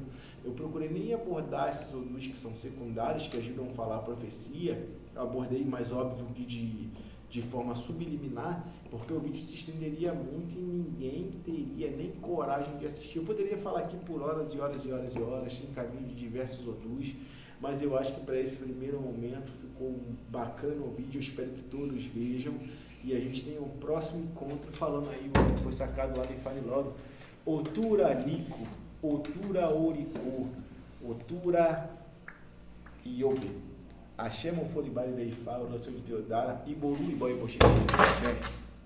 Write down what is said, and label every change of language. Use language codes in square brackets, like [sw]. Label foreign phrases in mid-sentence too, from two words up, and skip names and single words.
[pt] Eu procurei nem abordar esses odus que são secundários, que ajudam a falar a profecia, abordei mais óbvio que de forma subliminar, porque o vídeo se estenderia muito e ninguém teria nem coragem de assistir. Eu poderia falar aqui por horas e horas e horas e horas, tem caminho de diversos odus, mas eu acho que para esse primeiro momento ficou bacana o vídeo, eu espero que todos vejam e a gente tenha um próximo encontro falando aí o que foi sacado lá de Fale Logo. [yo] Otura Lico, Otura Oricô, Otura Iobe, Axé Mofolibari Leifá, [pt] Oração de Deodara, Iboru e Boi Boxê.